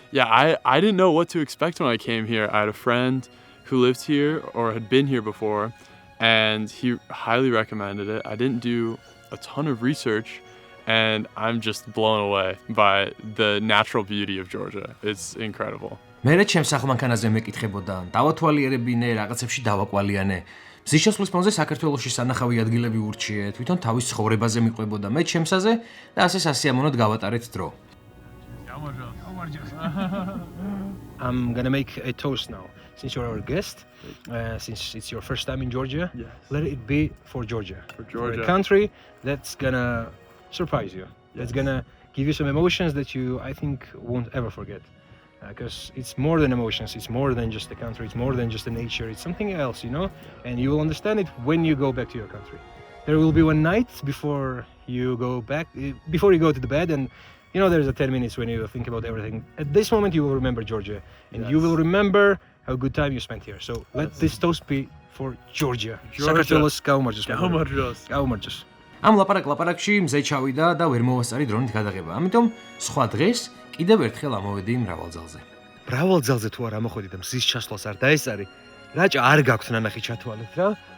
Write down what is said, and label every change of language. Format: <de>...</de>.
<en>Yeah, I didn't know what to expect when I came here. I had a friend who lived here or had been here before, and he highly recommended it. I didn't do a ton of research, and I'm just blown away by the natural beauty of Georgia. It's incredible.</en> <ka>მე ჩემს სახმანქანაზე მეკითხებოდა, დავათვალიერებინე, რაღაცებში დავაკვალიანე. მზის შესვლის ფონზე საქართველოში სანახავი ადგილები ურჩიე, თვითონ თავის ცხოვრებაზე მიყვებოდა მე ჩემსაზე და ასე სასიამოვნოდ გავატარეთ დრო. Ja,</ka> <en>I'm gonna make a toast now. Since you're our guest, since it's your first time in Georgia, Yes. let it be for Georgia. For Georgia. a country that's gonna surprise you. That's gonna give you some emotions that you, I think, won't ever forget. Because it's more than emotions, it's more than just the country, it's more than just the nature, it's something else, you know? And you will understand it when you go back to your country. There will be one night before you go back, before you go to the bed, and you know there's a 10 minutes when you think about everything. At this moment you will remember Georgia, and you will remember how good time you spent here. So let this toast be for Georgia.</en> <ka>საქართველოს გაუმარჯოს. გაუმარჯოს. ამ ლაპარაკში მზე ჩავიდა და ვერ მოვასწარი დრონით გადაღება. ამიტომ სხვა დღეს კიდევ ერთხელ ამოვედი მრავალძალზე. მრავალძალზე თუ არ ამოხვედი და მზის ჩასვლას არ დაესწარი, რაჭა არ გაქვთ ნანახი ჩათვალეთ რა.</ka>